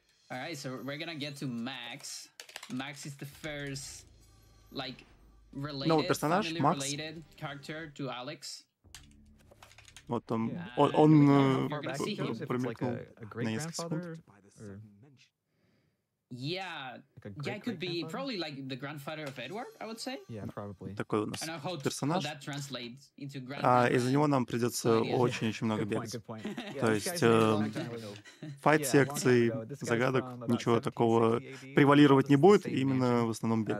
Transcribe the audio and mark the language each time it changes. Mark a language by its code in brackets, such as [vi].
[en] Alright, so we're gonna get to Max. Max is the first [ru] Новый персонаж, Макс. [en] To Alex. [ru] Вот он промелькнул на несколько секунд. [en] Yeah, it could be probably like the grandfather of Edward, I would say. Yeah, probably. [ru] Такой у нас персонаж. А из-за него нам придется очень много бегать. То есть файт-секций, загадок, ничего такого превалировать не будет, именно в основном бег.